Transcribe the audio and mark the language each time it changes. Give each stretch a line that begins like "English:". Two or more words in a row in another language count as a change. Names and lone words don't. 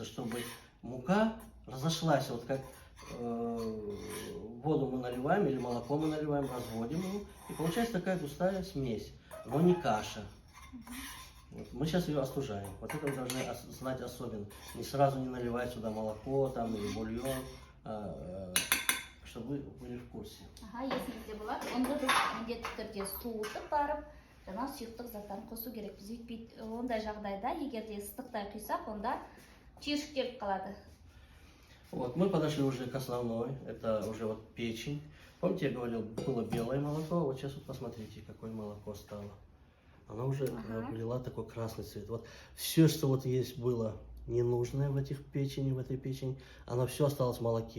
Russian: Чтобы мука разошлась, вот как воду мы наливаем или молоко мы наливаем, разводим его, и получается такая густая смесь, но не каша. Вот. Мы сейчас ее остужаем. Вот это вы должны знать особенно. Не сразу не наливать сюда молоко там, или бульон, чтобы вы были в курсе.
Kazakh: Есіңізде болады. Онда біз міндетті түрде суытып барып, жаңа сұйықтық заттарын қосу керекпіз. Өйтпейді, ондай жағдайда, егер де ыстықтай құйсақ, онда түйіршік келіп қалады.
Russian: Вот, мы подошли уже к основной, это уже вот печень. Помните, я говорил, было белое молоко, вот сейчас вот посмотрите, какое молоко стало. Она уже обрела такой красный цвет. Вот все, что вот есть было ненужное в этих печени, в этой печени, оно все осталось в молоке.